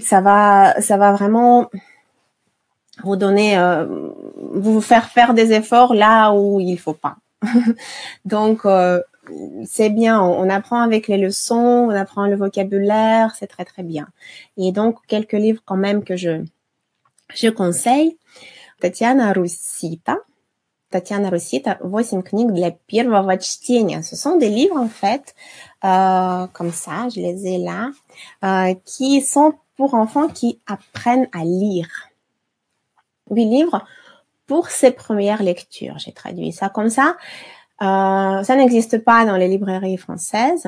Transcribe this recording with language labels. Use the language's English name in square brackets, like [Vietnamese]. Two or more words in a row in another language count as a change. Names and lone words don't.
[French] Ça va vraiment vous donner, vous faire faire des efforts là où il faut pas. Donc c'est bien. On apprend avec les leçons, on apprend le vocabulaire, c'est très très bien. Et donc quelques livres quand même que je conseille. [Russian] Tatiana Russita, 8 книг для первого чтения. [French] Ce sont des livres, en fait, comme ça, je les ai là, qui sont pour enfants qui apprennent à lire. 8 livres pour ses premières lectures. J'ai traduit ça comme ça. Ça n'existe pas dans les librairies françaises.